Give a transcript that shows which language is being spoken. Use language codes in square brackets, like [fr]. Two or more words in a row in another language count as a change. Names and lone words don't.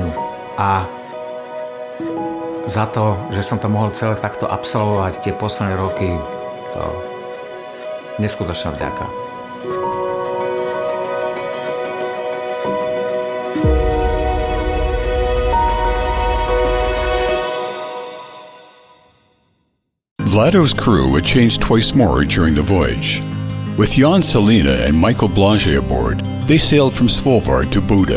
[sk] A za to, že som to mohol celé takto absolvovať tie posledné roky, to neskutočná vďaka. [en] Vlado's crew would change twice more during the voyage. With Jan Salina and Michael Blanchet aboard, they sailed from Svolvær to Buda.